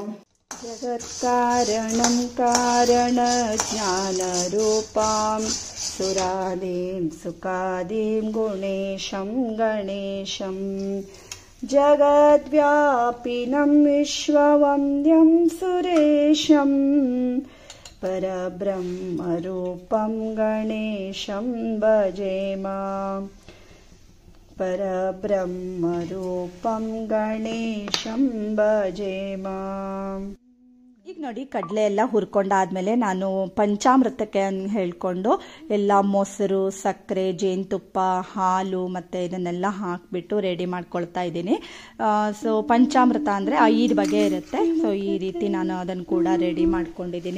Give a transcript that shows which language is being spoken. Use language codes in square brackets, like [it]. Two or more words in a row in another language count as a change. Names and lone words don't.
[sa] ಜಗತ್ಕಾರಣಂ ಕಾರಣಜ್ಞಾನರೂಪಾಂ ಸುರಾದೀಂ ಸುಖಾದೀಂ ಗುಣೇಶಂ ಗಣೇಶಂ ಜಗದ್ವ್ಯಾಪಿನಂ ವಿಶ್ವವಂದ್ಯಂ ಸುರೇಶಂ परब्रह्मरूपं गणेशं भजेम परब्रह्मरूपं गणेशं भजे माम्. [kn] ಈಗ ನೋಡಿ ಕಡಲೆ ಎಲ್ಲ ಹುರ್ಕೊಂಡಾದ್ಮೇಲೆ ನಾನು ಪಂಚಾಮೃತಕ್ಕೆ ಹೇಳ್ಕೊಂಡು ಎಲ್ಲ ಮೊಸರು, ಸಕ್ಕರೆ, ಜೇನುತುಪ್ಪ, ಹಾಲು ಮತ್ತು ಇದನ್ನೆಲ್ಲ ಹಾಕಿಬಿಟ್ಟು ರೆಡಿ ಮಾಡ್ಕೊಳ್ತಾ ಇದ್ದೀನಿ. ಸೊ ಪಂಚಾಮೃತ ಅಂದರೆ 5 ಬಗೆ ಇರುತ್ತೆ. ಸೊ ಈ ರೀತಿ ನಾನು ಅದನ್ನು ಕೂಡ ರೆಡಿ ಮಾಡ್ಕೊಂಡಿದ್ದೀನಿ.